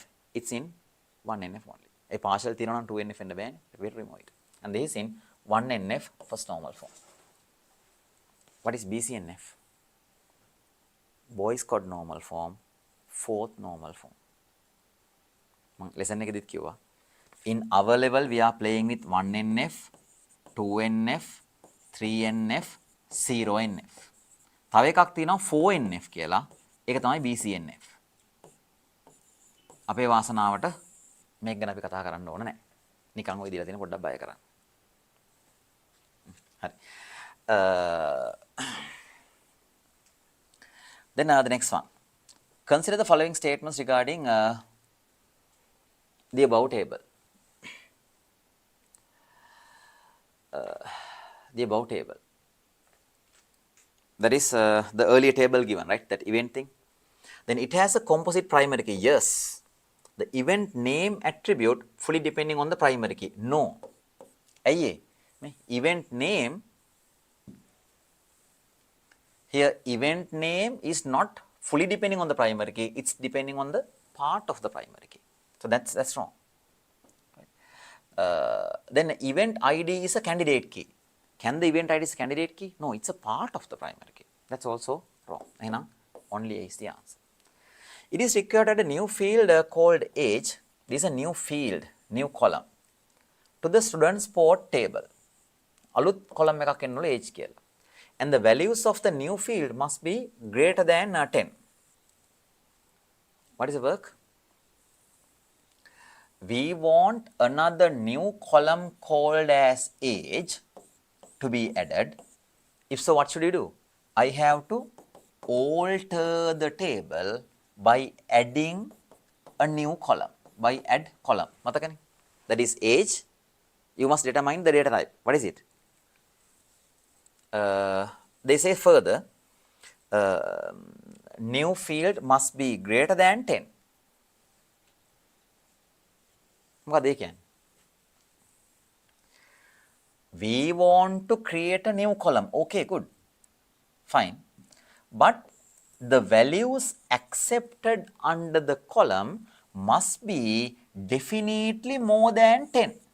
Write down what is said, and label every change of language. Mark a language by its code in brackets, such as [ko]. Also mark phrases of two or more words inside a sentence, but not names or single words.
[en] It's in 1NF only. A partial theorem on 2NF in the band, we will remove it. And this is in 1NF first normal form. What is BCNF? Boys code normal form, fourth normal form. [si] Lesson එක කිව්වා. [en] In our level, we are playing with 1NF, 2NF, 3NF, 0NF. [si] තව එකක් තියෙනවා 4NF කියලා. ඒක තමයි BCNF. අපේ වාසනාවට මේක ගැන අපි කතා කරන්න ඕන නැහැ. නිකන් ඔය දීලා තියෙන පොඩ්ඩක් බය කරන්න. හරි. [en] Then the next one. Consider the following statements regarding the above table. The above table. That is the earlier table given, right? That event thing. Then it has a composite primary key. Yes. The event name attribute fully depending on the primary key. No. [si] ඇයි මේ [en] event name here event name is not fully depending on the primary key. It's depending on the part of the primary key. So that's wrong. Then event ID is a candidate key. Can the event ID is a candidate key? No, it's a part of the primary key. That's also wrong. Only A is the answer. It is required at a new field called age. This is a new field, new column. To the student sport table. [si] අලුත් column එකක් එන්නවල age කියලා. [en] And the values of the new field must be greater than 10. What is the work? We want another new column called as age to be added. If so, what should you do? I have to alter the table by adding a new column. By add column. මතකනේ? That is age. You must determine the data type. What is it? They say further, new field must be greater than 10. [si] මොකද ඒ කියන්නේ? [en] We want to create a new column. Okay, good. Fine. But the values accepted under the column must be definitely more than 10.